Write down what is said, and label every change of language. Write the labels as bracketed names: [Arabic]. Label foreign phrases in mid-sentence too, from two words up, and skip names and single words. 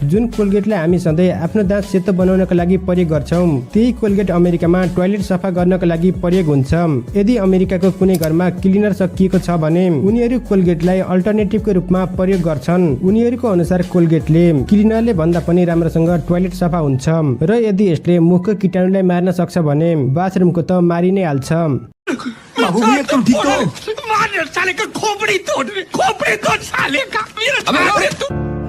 [Nepali] जुन कोलगेटलाई हामी सधैँ आफ्नो दाँत सेतो बनाउनको लागि प्रयोग गर्छौं त्यही कोलगेट अमेरिकामा टोयलेट सफा गर्नको लागि प्रयोग हुन्छ। यदि अमेरिकाको कुनै घरमा क्लिनर सकिएको छ भने उनीहरू कोलगेटलाई अल्टरनेटिभको रूपमा प्रयोग गर्छन्। उनीहरूको अनुसार कोलगेटले क्लिनरले भन्दा पनि राम्रोसँग टोयलेट सफा हुन्छ र यदि यसले मुखको कीटाणुलाई मार्न सक्छ भने बाथरुमको त मारि नै हाल्छ। बाबू एकदम ठीक हो। [Hindi] मार साले का खोपड़ी तोड़ साले का।